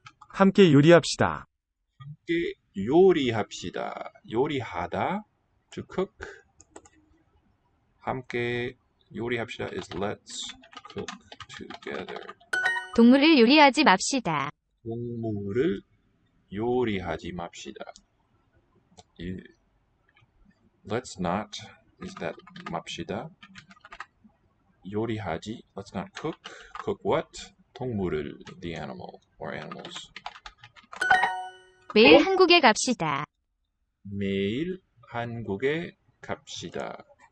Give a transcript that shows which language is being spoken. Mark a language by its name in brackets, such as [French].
[Korean] 함께 요리합시다. 함께 요리합시다. 요리하다, [English] to cook. [Korean] 함께 요리합시다 [English] is let's cook together. [Korean] 동물을 요리하지 맙시다. 동물을 요리하지 맙시다. [English] Let's not, is that [Korean] 맙시다? 요리하지, [English] let's not cook. Cook what? [Korean] 동물을, [English] the animal or animals. [Korean] 매일 한국에 갑시다. 매일 한국에 갑시다.